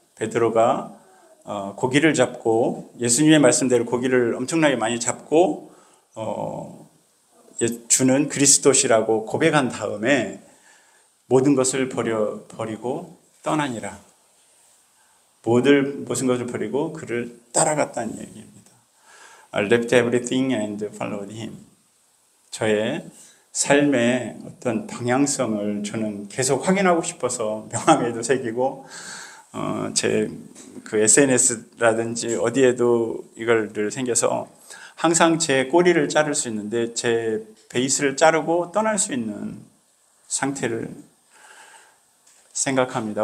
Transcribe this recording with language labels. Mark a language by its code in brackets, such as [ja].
[ko] 베드로가 고기를 잡고 예수님의 말씀대로 고기를 엄청나게 많이 잡고 주는 그리스도시라고 고백한 다음에 모든 것을 버리고 떠나니라. 모든 것을 버리고 그를 따라갔다는 얘기입니다. [en] I left everything and followed him. [ko] 저의 삶의 어떤 방향성을 저는 계속 확인하고 싶어서 명함에도 새기고 제 그 SNS라든지 어디에도 이걸 생겨서 항상 제 꼬리를 자를 수 있는데 제 베이스를 자르고 떠날 수 있는 상태를 생각합니다.